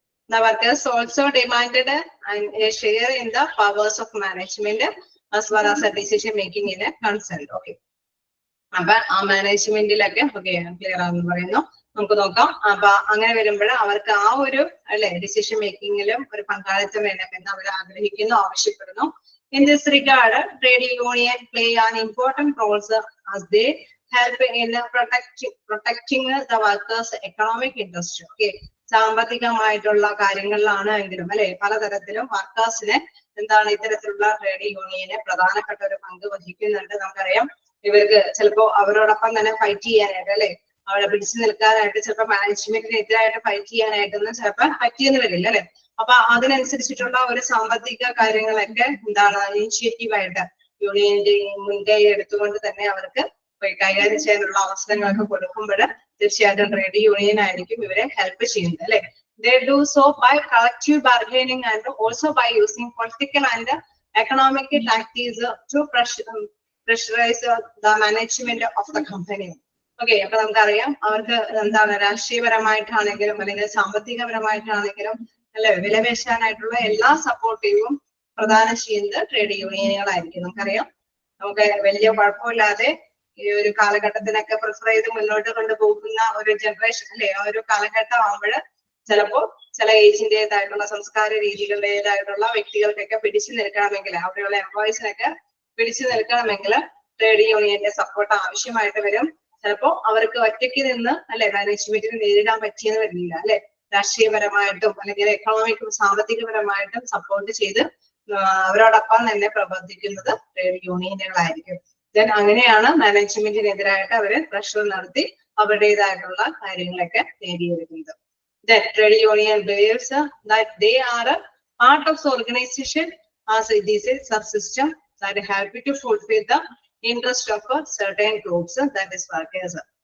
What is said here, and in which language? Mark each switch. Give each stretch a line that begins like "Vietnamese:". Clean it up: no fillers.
English: The workers also demanded a share in the powers of management as well as a decision making in a concerned. Okay.
Malayalam: അപ്പൊ ആ മാനേജ്മെന്റിലൊക്കെ okay clear ആണെന്ന് പറയുന്നു. നമുക്ക് നോക്കാം. അപ്പൊ അങ്ങനെ വരുമ്പോൾ അവർക്ക് ആ ഒരു അല്ലെ ഡിസിഷൻ മേക്കിങ്ങിലും ഒരു പങ്കാളിത്തം വേണമെന്ന് അവർ ആഗ്രഹിക്കുന്നു, ആവശ്യപ്പെടുന്നു.
English: In this regard, trade union play an important role as they help in protecting the workers' economic interest. Okay.
Malayalam: സാമ്പത്തികമായിട്ടുള്ള കാര്യങ്ങളിലാണ് എങ്കിലും അല്ലെ പലതരത്തിലും വർക്കേഴ്സിനെ എന്താണ് ഇത്തരത്തിലുള്ള ട്രേഡ് യൂണിയന് പ്രധാനപ്പെട്ട ഒരു പങ്ക് വഹിക്കുന്നുണ്ട്. നമുക്കറിയാം ഇവർക്ക് ചിലപ്പോ അവരോടൊപ്പം തന്നെ ഫൈറ്റ് ചെയ്യാനായിട്ട് അല്ലെ അവിടെ പിടിച്ചു നിൽക്കാനായിട്ട് ചിലപ്പോൾ മാനേജ്മെന്റിനെതിരായിട്ട് ഫൈറ്റ് ചെയ്യാനായിട്ടൊന്നും ചിലപ്പോൾ പറ്റിയെന്ന് വരില്ല അല്ലെ. അപ്പൊ അതിനനുസരിച്ചിട്ടുള്ള ഒരു സാമ്പത്തിക കാര്യങ്ങളൊക്കെ എന്താണ് ഇനിഷ്യേറ്റീവായിട്ട് യൂണിയന്റെ മുൻകൈ എടുത്തുകൊണ്ട് തന്നെ അവർക്ക് കൈകാര്യം ചെയ്യാനുള്ള അവസരങ്ങളൊക്കെ കൊടുക്കുമ്പോൾ തീർച്ചയായിട്ടും ട്രേഡ് യൂണിയൻ ആയിരിക്കും ഇവരെ ഹെൽപ്പ് ചെയ്യുന്നത് അല്ലെ.
English: They do so by collective bargaining and also by using political and economic tactics to pressurize the management of the company.
Malayalam: Okay, അപ്പൊ നമുക്കറിയാം അവർക്ക് എന്താണ് രാഷ്ട്രീയപരമായിട്ടാണെങ്കിലും അല്ലെങ്കിൽ സാമ്പത്തികപരമായിട്ടാണെങ്കിലും അല്ലെ വിലപേശാനായിട്ടുള്ള എല്ലാ സപ്പോർട്ടീവും പ്രദാനം ചെയ്യുന്നത് ട്രേഡ് യൂണിയനുകളായിരിക്കും. നമുക്കറിയാം നമുക്ക് വലിയ കുഴപ്പമില്ലാതെ ഈ ഒരു കാലഘട്ടത്തിനൊക്കെ പ്രിഫർ ചെയ്ത് മുന്നോട്ട് കൊണ്ടുപോകുന്ന ഒരു ജനറേഷൻ അല്ലെ ആ ഒരു കാലഘട്ടം ആകുമ്പോൾ ചിലപ്പോ ചില ഏജിന്റേതായിട്ടുള്ള സംസ്കാര രീതികളുടേതായിട്ടുള്ള വ്യക്തികൾക്കൊക്കെ പിടിച്ചു നിൽക്കണമെങ്കിൽ അവിടെയുള്ള എംപ്ലോയീസിനൊക്കെ പിടിച്ചു നിൽക്കണമെങ്കിൽ ട്രേഡ് യൂണിയന്റെ സപ്പോർട്ട് ആവശ്യമായിട്ട് വരും. ചിലപ്പോ അവർക്ക് ഒറ്റയ്ക്ക് നിന്ന് അല്ലെ മാനേജ്മെന്റിന് നേരിടാൻ പറ്റിയെന്ന് വരില്ല അല്ലെ. രാഷ്ട്രീയപരമായിട്ടും അല്ലെങ്കിൽ എക്കണോമിക്കും സാമ്പത്തികപരമായിട്ടും സപ്പോർട്ട് ചെയ്ത് അവരോടൊപ്പം തന്നെ പ്രവർത്തിക്കുന്നത് ട്രേഡ് യൂണിയനുകളായിരിക്കും. ദെൻ അങ്ങനെയാണ് മാനേജ്മെന്റിനെതിരായിട്ട് അവര് പ്രഷർ നടത്തി അവരുടേതായിട്ടുള്ള കാര്യങ്ങളൊക്കെ നേടിയെടുക്കുന്നത്.
English: Then trade union believes that they are a part of the organization as it is a subsystem that help to fulfill the interest of a certain groups, that is workers.